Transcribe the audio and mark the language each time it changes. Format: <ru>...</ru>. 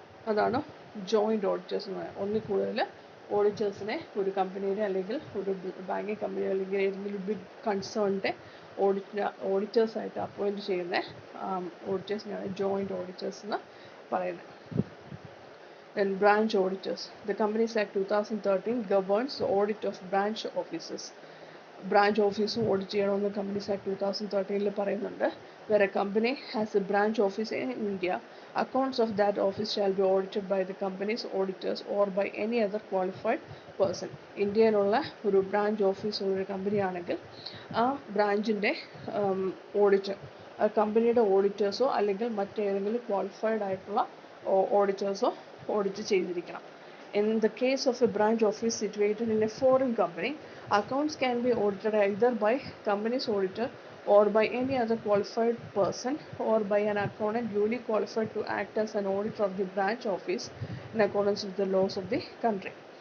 <ml>അതാണ് joint auditors എന്ന് പറയുന്നത്. ഒന്നിൽ കൂടുതൽ ഓഡിറ്റേഴ്സിനെ ഒരു കമ്പനിയുടെ അല്ലെങ്കിൽ ഒരു ബാങ്കിങ് കമ്പനി അല്ലെങ്കിൽ ഏതെങ്കിലും ബിഗ് കൺസേണിൻ്റെ ഓഡിറ്റേഴ്സായിട്ട് അപ്പോയിൻറ്റ് ചെയ്യുന്ന ഓഡിറ്റേഴ്സിനെയാണ് ജോയിൻ്റ് ഓഡിറ്റേഴ്സ് എന്ന് പറയുന്നത്.</ml> <en>Then branch auditors. The Companies Act 2013 governs the audit of branch offices.</en> <ml>Branch ഓഫീസും ഓഡിറ്റ് ചെയ്യണമെന്ന് കമ്പനീസ് ആക്ട് 2013 പറയുന്നുണ്ട്.</ml> <en>Where a company has a branch office in India, accounts of that office shall be audited by the company's auditors or by any other qualified person.</en> <ml>ഇന്ത്യയിലുള്ള ഒരു branch office ഒരു കമ്പനിയാണെങ്കിൽ ആ ബ്രാഞ്ചിൻ്റെ audit കമ്പനിയുടെ ഓഡിറ്റേഴ്സോ അല്ലെങ്കിൽ മറ്റേതെങ്കിലും qualified ആയിട്ടുള്ള ഓഡിറ്റേഴ്സോ audit ചെയ്തിരിക്കണം.</ml> <en>In the case of a branch office situated in a foreign company, accounts can be audited either by company's auditor or by any other qualified person or by an accountant duly qualified to act as an auditor of the branch office in accordance with the laws of the country.</en>